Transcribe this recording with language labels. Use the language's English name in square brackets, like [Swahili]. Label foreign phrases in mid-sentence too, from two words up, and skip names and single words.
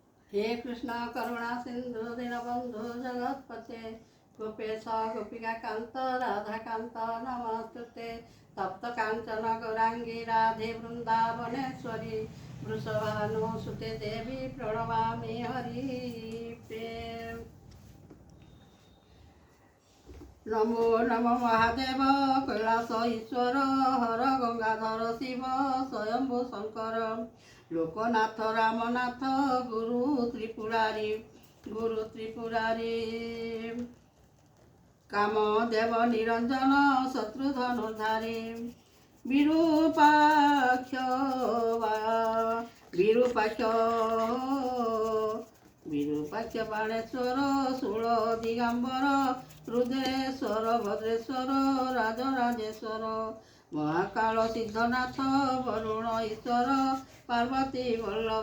[Sanskrit] हे कृष्ण करुणा सिंधु दीनबंधु जगत्पते गोपेश गोपिका कांत राधा कांत नमस्तुते तप्त कांचन गौरांगी राधे वृंदावनेश्वरी वृषभानुसुते देवी प्रणमामि हरि प्रेम। नमो नमो महादेव कैलास ईश्वर हर गंगाधर शिव स्वयंभू शंकर लोकनाथ रामनाथ गुरु त्रिपुरारी कामदेव निरंजन शत्रुधनुधारी विरूपाक्ष बाणेश्वर शूल दिगंबर रुद्रेश्वर भद्रेश्वर राजराजेश्वर महाकाल सिद्धनाथ वरुण ईश्वर पार्वती वल्लभ